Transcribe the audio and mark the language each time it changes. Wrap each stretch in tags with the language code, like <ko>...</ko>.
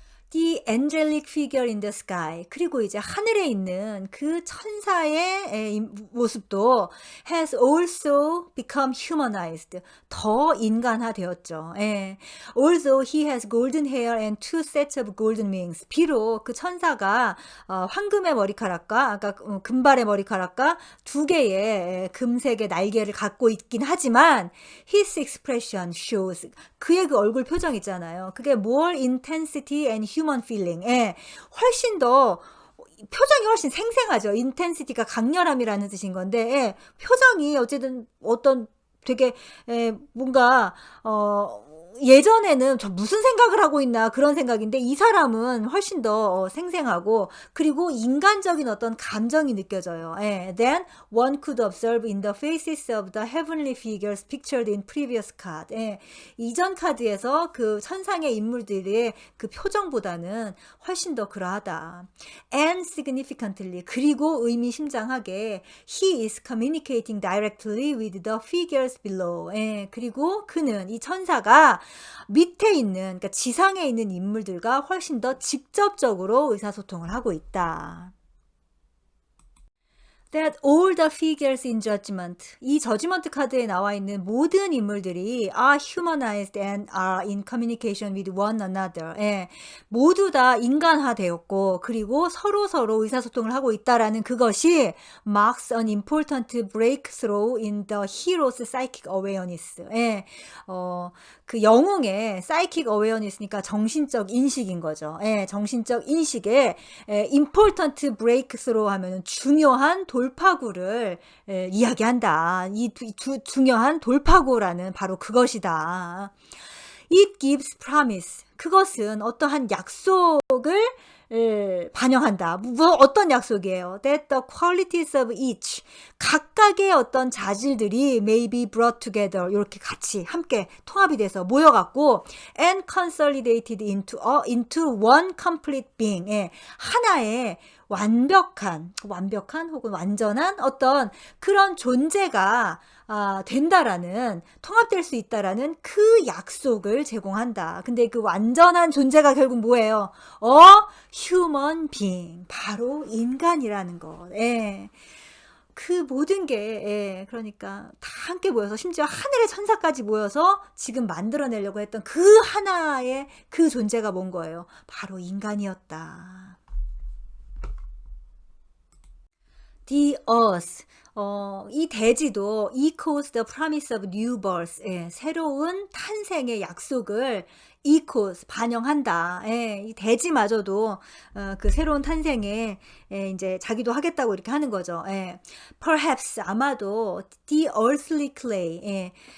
<en>The angelic figure in the sky.</en> <ko>그리고 이제 하늘에 있는 그 천사의 모습도</ko> <en>has also become humanized.</en> <ko>더 인간화되었죠.</ko> <en>Although he has golden hair and two sets of golden wings.</en> <ko>비록 그 천사가 황금의 머리카락과 아까 금발의 머리카락과 두 개의 금색의 날개를 갖고 있긴 하지만</ko> <en>his expression shows.</en> <ko>그의 그 얼굴 표정 있잖아요.</ko> <en>그게 more intensity and human feeling.</en> <ko>훨씬 더 표정이 훨씬 생생하죠. 인텐시티가 강렬함이라는 뜻인 건데 표정이 어쨌든 어떤 되게 뭔가 예전에는 저 무슨 생각을 하고 있나 그런 생각인데 이 사람은 훨씬 더 생생하고 그리고 인간적인 어떤 감정이 느껴져요.</ko> <en>Then one could observe in the faces of the heavenly figures pictured in previous card.</en> <ko>이전 카드에서 그 천상의 인물들의 그 표정보다는 훨씬 더 그러하다.</ko> <en>And significantly.</en> <ko>그리고 의미심장하게</ko> <en>he is communicating directly with the figures below.</en> <ko>그리고 그는 이 천사가 밑에 있는 그러니까 지상에 있는 인물들과 훨씬 더 직접적으로 의사소통을 하고 있다.</ko> <en>That all the figures in judgment.</en> <ko>이 저지먼트 카드에 나와 있는 모든 인물들이</ko> <en>are humanized and are in communication with one another.</en> <ko>모두 다 인간화되었고 그리고 서로 의사소통을 하고 있다라는 그것이</ko> <en>marks an important breakthrough in the hero's psychic awareness.</en> <ko>그 영웅의</ko> <en>psychic awareness</en> <ko>니까 정신적 인식인 거죠. 정신적 인식에</ko> <en>important breakthrough</en> <ko>하면은 중요한 돌파구를 이야기한다. 이 중요한 돌파구라는 바로 그것이다.</ko> <en>It gives promise.</en> <ko>그것은 어떠한 약속을 반영한다. 어떤 약속이에요?</ko> <en>That the qualities of each.</en> <ko>각각의 어떤 자질들이</ko> <en>may be brought together.</en> <ko>이렇게 같이 함께 통합이 돼서 모여갖고</ko> <en>and consolidated into one complete being.</en> <ko>하나의 완벽한 혹은 완전한 어떤 그런 존재가 된다라는 통합될 수 있다라는 그 약속을 제공한다. 근데 그 완전한 존재가 결국 뭐예요?</ko> <en>human being.</en> <ko>바로 인간이라는 것. 그 모든 게 그러니까 다 함께 모여서 심지어 하늘의 천사까지 모여서 지금 만들어내려고 했던 그 하나의 그 존재가 뭔 거예요? 바로 인간이었다.</ko> <en>The earth.</en> <ko>이 대지도</ko> <en>echoes the promise of new birth.</en> <ko>새로운 탄생의 약속을 echoes, 반영한다. 이 대지마저도 그 새로운 탄생에 이제 자기도 하겠다고 이렇게 하는 거죠.</ko> <en>Perhaps,</en> <ko>아마도</ko> <en>the earthly clay.</en>